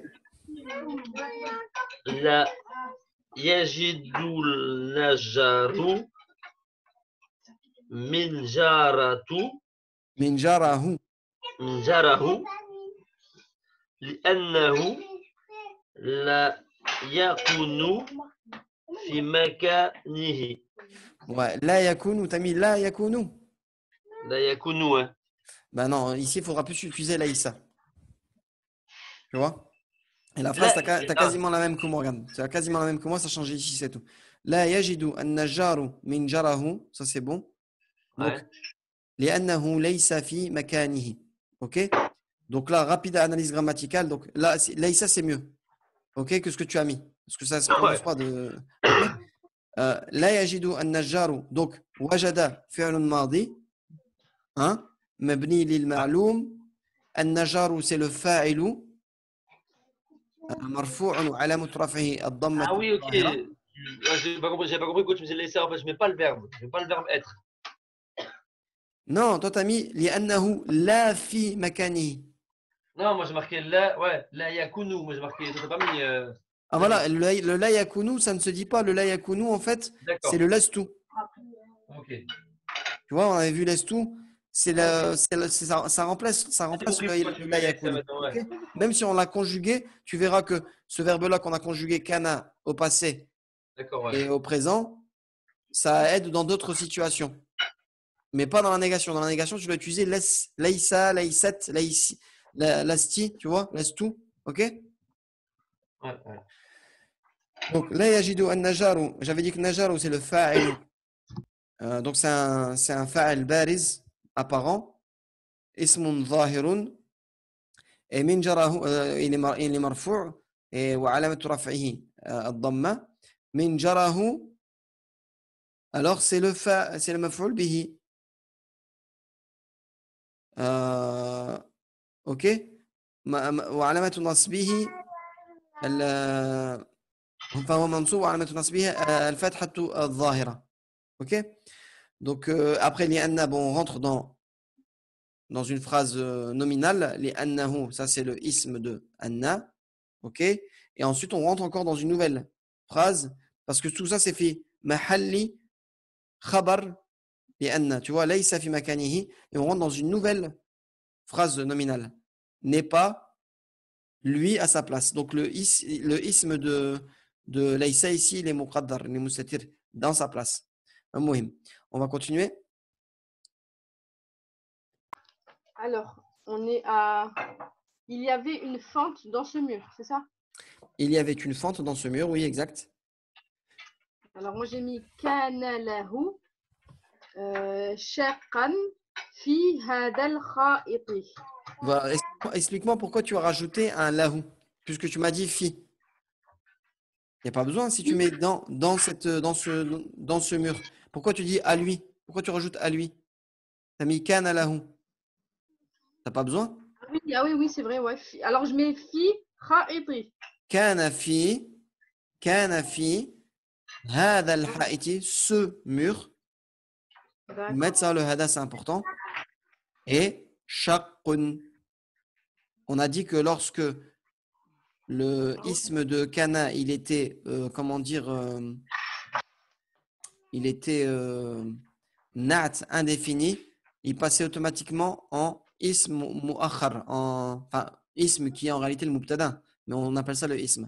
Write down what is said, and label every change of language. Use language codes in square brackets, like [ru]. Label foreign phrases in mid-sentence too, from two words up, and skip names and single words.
[ar] لا يجد النجار Minjarahu. minjarahu لأنه لا يكون في مكانه. [fr] Ouais, [ar] لا يكون, [fr] t'as mis [ar] لا يكون. لا يكون. [fr] Ben non, ici, il faudra plus utiliser la issa. Tu vois? Et la phrase, [ar] لا [fr] t'as quasiment la même que moi, regarde. Tu as quasiment la même que moi, ça a changé ici, c'est tout. [ar] لا يجد النجار من جاره, [fr] ça c'est bon. Donc, ouais. [ar] لأنه ليس في مكانه. [fr] OK? Donc là, rapide analyse grammaticale. Donc là, laysa c'est mieux. OK, que ce que tu as mis. Parce que ça ne se prononce Ouais. pas de. OK? [ar] لا يجد النجار. [fr] Donc, [ar] وجد فعل ماض. [fr] Hein? [ar] مبني للمعلوم. النجار, [fr] c'est le fa'ilu. [ar] مرفوع وعلامة رفعه الضمة [fr] Ah oui, ok. [ar] الظاهرة. [fr] J'ai pas compris quand tu me disais laisser. En fait, je mets pas le verbe. Je mets pas le verbe être. Non, toi t'as mis [ar] لأنه لا في مكانه. [fr] Non, moi j'ai marqué la, ouais, [ar] لا يكون. [fr] Moi j'ai marqué, t'as pas mis. Ah T'as voilà, mis. le [ar] لا يكون, [fr] ça ne se dit pas. Le [ar] لا يكون, [fr] en fait, c'est D'accord. le lastu. Ok. Tu vois, on avait vu lastu, Ok. ça J'ai remplace compris pourquoi tu le la mets ça yakunu. maintenant, Ok. ouais. Même si on l'a conjugué, tu verras que ce verbe-là qu'on a conjugué kana au passé D'accord, ouais. et au présent, ça aide dans d'autres situations. Mais pas dans la négation. Dans la négation, tu dois utiliser [ar] ليس، ليست، ليسي، لستِ, [fr] tu vois, lastu. Ok? Ouais, ouais. Donc, [ar] لا يجد النجار, [fr] j'avais dit que najaru, c'est le fa'ilu. Donc, c'est un [ar] فاعل بارز, [fr] apparent. [ar] اسم ظاهر. Et من جاره, [fr] il est marfu' et [ar] وعلامة رفعه الضمة. من جاره, [fr] alors c'est le [ar] مفعول به. [fr] Ok? [ar] وعلامة نصبه, فهو منصوب وعلامة نصبه الفتحة الظاهرة. [fr] Ok? Donc, après les anna, bon, on rentre dans une phrase nominale. Les annahu, ça c'est le isme de anna. Ok? Et ensuite, on rentre encore dans une nouvelle phrase parce que tout ça c'est fait [ar] محل خبر لأن. [fr] Tu vois, [ar] ليس في مكانه. [fr] Et on rentre dans une nouvelle phrase nominale. N'est pas lui à sa place. Donc, le isme de laysa ici, il est muqaddar, il est mustatir dans sa place. Muhim. On va continuer. Alors, on est à. Il y avait une fente dans ce mur, c'est ça? Il y avait une fente dans ce mur, oui, exact. Alors, moi j'ai mis [ar] كان له شقا في هذا الحائط. [fr] Voilà. Explique-moi pourquoi tu as rajouté un lahu, puisque tu m'as dit fi. Il n'y a pas besoin si tu mets dans ce mur. Pourquoi tu dis à lui? Pourquoi tu rajoutes à lui? Tu as mis [ar] كان له. [fr] Tu n'as pas besoin? Ah oui, oui, c'est vrai, ouais. Alors, je mets [ar] في حائط. كان في، كان في, هذا الحائط, [fr] ce mur. Mettre ça, le hada, c'est important. Et shaqqun. On a dit que lorsque le isme de kana, il était, comment dire, il était na'at indéfini, il passait automatiquement en [ar] اسم مؤخر, [fr] enfin, ism qui est en réalité le mubtada, mais on appelle ça le ism.